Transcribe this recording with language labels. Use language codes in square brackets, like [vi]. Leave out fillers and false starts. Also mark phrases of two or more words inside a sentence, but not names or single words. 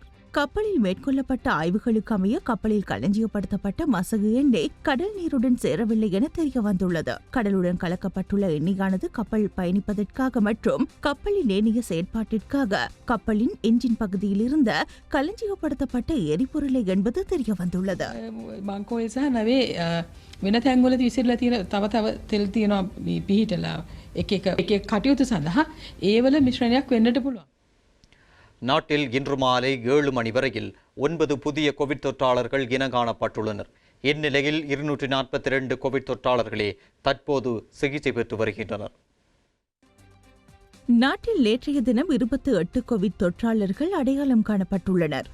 [ta] கப்பலில் மேற்கொள்ளப்பட்ட ஆய்வுகளுக்கு அமைய கப்பலில் களஞ்சியப்படுத்தப்பட்ட மசகு எண்ணெய் கடல் நீருடன் சேரவில்லை என தெரிய வந்துள்ளது. கடலுடன் கலக்கப்பட்டுள்ள எண்ணெயானது கப்பல் பயணிப்பதற்காக மற்றும் கப்பலின் ஏனைய செயற்பாட்டிற்காக கப்பலின் என்ஜின் பகுதியில் இருந்த களஞ்சியப்படுத்தப்பட்ட எரிபொருளை என்பது தெரிய வந்துள்ளது. [si] වෙන තැන්වලදී විසිරලා තියෙන තව තෙල් තියෙනවා පිහිටලා එක කටයුතු සඳහා ඒවල මිශ්‍රණයක් වෙන්නට පුළුවන්. [ta] நாட்டில் இன்று மாலை 7 மணி வரையில் 9 புதிய கோவிட் தொற்றாளர்கள் இனங்காணப்பட்டுள்ளனர். இந்நிலையில் 242 கோவிட் தொற்றாளர்களே தற்போது சிகிச்சை பெற்று வருகின்றனர். நாட்டில் நேற்றைய தினம் 28 கோவிட் தொற்றாளர்கள் அடையாளம் காணப்பட்டுள்ளனர்.